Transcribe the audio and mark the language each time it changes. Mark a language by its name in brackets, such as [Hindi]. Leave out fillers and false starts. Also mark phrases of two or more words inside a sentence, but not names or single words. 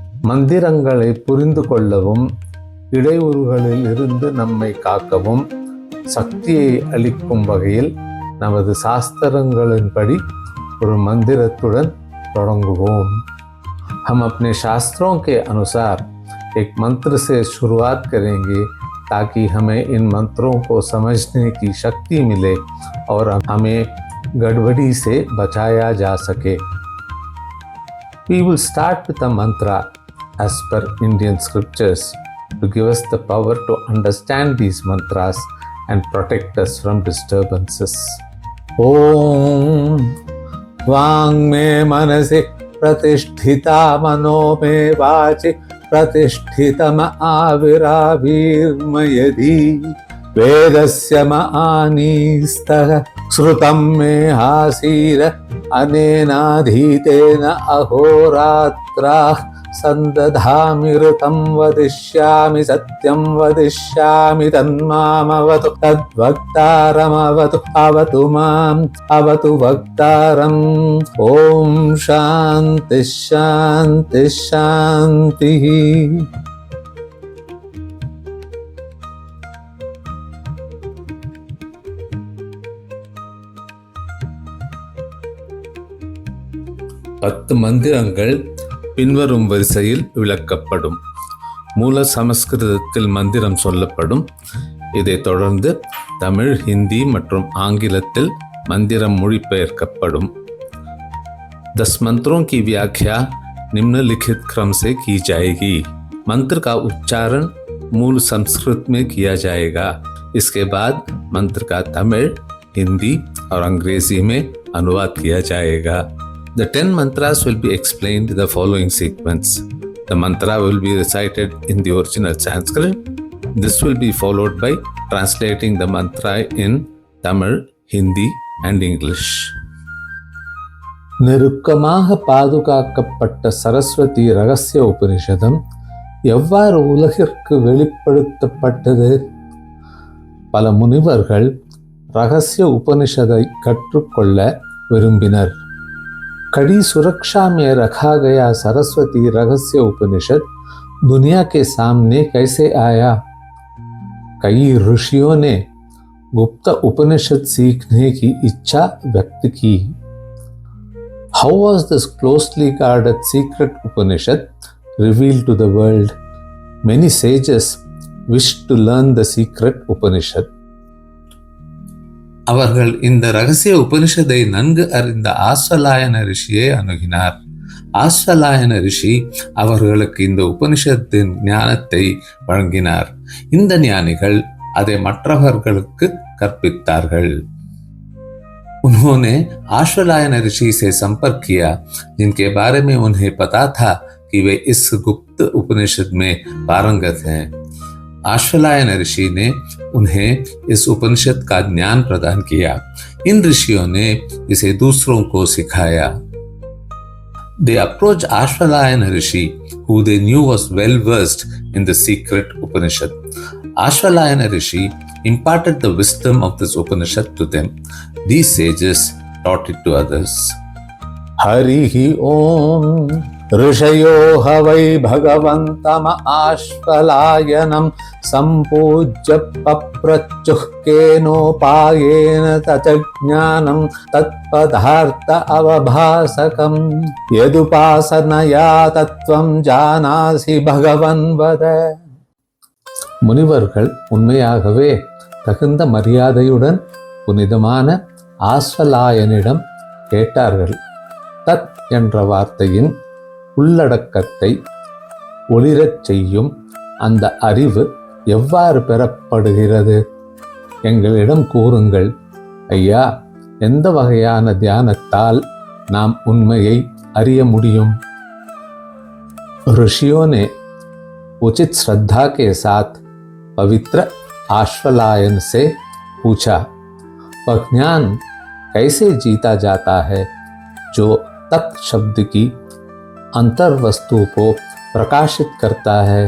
[Tamil] மந்திரங்களை புரிந்து கொள்ளவும் இடையூறுகளில் இருந்து நம்மை காக்கவும் சக்தியை அளிக்கும் வகையில் நமது சாஸ்திரங்களின்படி ஒரு मंदिरத்துடன் தொடங்குவோம்। [Hindi] हम अपने शास्त्रों के अनुसार एक मंत्र से शुरुआत करेंगे ताकि हमें इन मंत्रों को समझने की शक्ति मिले और हमें गड़बड़ी से बचाया जा सके। [English] We will start with a mantra as per Indian scriptures to give us the power to understand these mantras and protect us from disturbances. [Sanskrit] Om वांग में मनसि प्रतिष्ठिता मनो में वाचि प्रतिष्ठितम आविरावीर्मयधि वेदस्य मानीस्तः श्रुतं मे हासीर अनेनाधीतेन अहोरात्राः संदधामि ऋतं वदिष्यामि सत्यं वदिष्यामि तन्मामवतु तद्वक्तारमवतु अवतु माम् अवतु वक्तारम्। ओम शांति शांति शांति। [Tamil] பத்து மந்திரங்கள் பின்வரும் வரிசையில் விளக்கப்படும்। மூல சமஸ்கிருதத்தில் மந்திரம் சொல்லப்படும்। இதைத் தொடர்ந்து தமிழ், ஹிந்தி மற்றும் ஆங்கிலத்தில் மந்திரம் மொழிபெயர்க்கப்படும்। [Hindi] 10 मंत्रों की व्याख्या निम्नलिखित क्रम से की जाएगी। मंत्र का उच्चारण मूल संस्कृत में किया जाएगा। इसके बाद मंत्र का तमिल, हिंदी और अंग्रेजी में अनुवाद किया जाएगा। [English] The 10 mantras will be explained in the following sequence. The mantra will be recited in the original Sanskrit. This will be followed by translating the mantra in Tamil, Hindi and English. [Tamil] நெருக்கமாக பாதுகாக்கப்பட்ட சரஸ்வதி ரகசிய உபனிஷதம் எவ்வாறு உலகிற்கு வெளிப்படுத்தப்பட்டது? பல முனிவர்கள் ரகசிய உபனிஷதை கற்றுக்கொள்ள விரும்பினர்। [Hindi] कड़ी सुरक्षा में रखा गया सरस्वती रहस्य उपनिषद दुनिया के सामने कैसे आया? कई ऋषियों ने गुप्त उपनिषद सीखने की इच्छा व्यक्त की। [English] How was this closely guarded secret Upanishad revealed to the world? Many sages wished to learn the secret Upanishad. [Tamil] அவர்கள் இந்த ரகசிய உபனிஷத்தை நன்கு அறிந்த ஆஸ்வலாயன ரிஷியை அணுகினார்। ஆஸ்வலாயன ரிஷி அவர்களுக்கு இந்த உபனிஷத்தின் ஞானத்தை வழங்கினார்। இந்த ஞானிகள் அதை மற்றவர்களுக்கு கற்பித்தார்கள்। [Hindi] उन्होंने आश्वलायन ऋषि से संपर्क किया जिनके बारे में उन्हें पता था कि वे इस गुप्त उपनिषद में पारंगत हैं। आश्वलायन ऋषि ने उन्हें इस उपनिषद का ज्ञान प्रदान किया। इन ऋषियों ने इसे दूसरों को सिखाया। [English] They approached Ashwalayana Rishi, who they knew was well versed in the secret Upanishad. Ashwalayana Rishi imparted the wisdom of this Upanishad to them. These sages taught it to others. [Sanskrit] हरिः ओम् ऋषयो हवै भगवन्तम आश्वलायनं सम्पूज्य पप्रच्युः केनोपायेन तज्ज्ञानं तत्पदार्थ अवभासकं यदुपासनया तत्त्वं जानासि भगवन् वद। [Tamil] முனிவர்கள் உண்மையாகவே தகுந்த மரியாதையுடன் புனிதமான ஆஸ்வலாயனிடம் கேட்டார்கள்। தத் என்ற வார்த்தையின் உள்ளடக்கத்தை ஒளிரச் செய்யும் அந்த அறிவு எவ்வாறு பெறப்படுகிறது? எங்களிடம் கூறுங்கள் ஐயா, எந்த வகையான தியானத்தால் நாம் உண்மையை அறிய முடியும்? [Hindi] ऋषियों ने उचित श्रद्धा के साथ पवित्र आश्वलायन से पूछा, वह ज्ञान कैसे जीता जाता है जो तत् शब्द की अंतर वस्तु को प्रकाशित करता है?